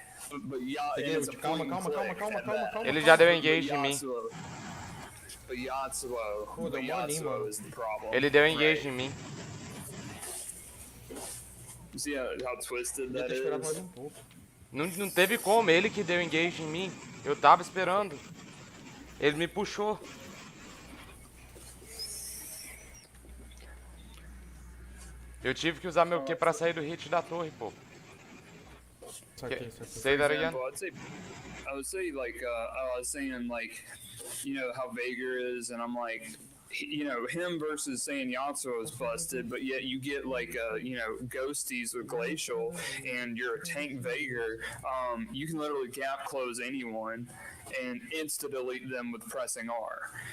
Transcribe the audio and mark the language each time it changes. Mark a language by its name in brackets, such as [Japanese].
[English] But yeah, [Portuguese] Peguei ult. Calma. Ele já deu engage em mim. [English] But Yatsuo is the problem. [Portuguese] Ele deu engage em mim. [English] You see how twisted that is? [Portuguese] Não teve como, ele que deu engage em mim. Eu tava esperando. Ele me puxou. Eu tive que usar meu Q pra sair do hit da torre, pô. [English] Say that again? I would say, like, I was saying, like, you know, how Veigar is, and I'm like, you know, him versus saying Yatsuo is busted, but yet you get, like, you know, Ghosties with Glacial, and you're a tank Veigar, you can literally gap close anyone and insta-delete them with pressing R.